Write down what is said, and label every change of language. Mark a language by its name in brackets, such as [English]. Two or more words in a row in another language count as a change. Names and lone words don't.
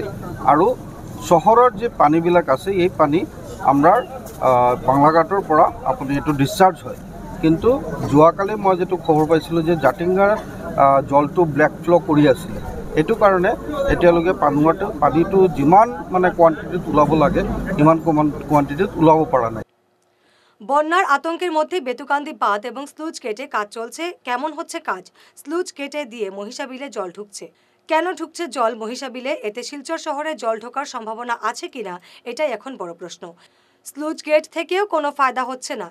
[Assamese] আৰু চহৰৰ যে পানীবিলাক আছে এই পানী আমাৰ বাংলা ঘাটৰ পৰা আপুনি এইটো ডিছচাৰ্জ হয়। কিন্তু যোৱাকালি মই যিটো খবৰ পাইছিলোঁ যে জাতিংগাৰ জলটো ব্লেক ফ্ল' কৰি আছিলে। সেইটো কাৰণে এতিয়ালৈকে পানীটো যিমান মানে কোৱান্টিটিত ওলাব লাগে সিমান কোৱান্টিটিত ওলাব পৰা নাই। [Bangla] বন্যার আতঙ্কের মধ্যে বেতুকান্দি বাঁধ এবং স্লুজ গেটে কাজ চলছে। কেমন হচ্ছে কাজ? স্লুজ গেটে দিয়ে মহিষাবিলে জল ঢুকছে। কেন ঢুকছে জল মহিষাবিলে? এতে শিলচর শহরে জল ঢোকার সম্ভাবনা আছে কিনা, এটাই এখন বড় প্রশ্ন। স্লুজ গেট থেকেও কোনো ফায়দা হচ্ছে না।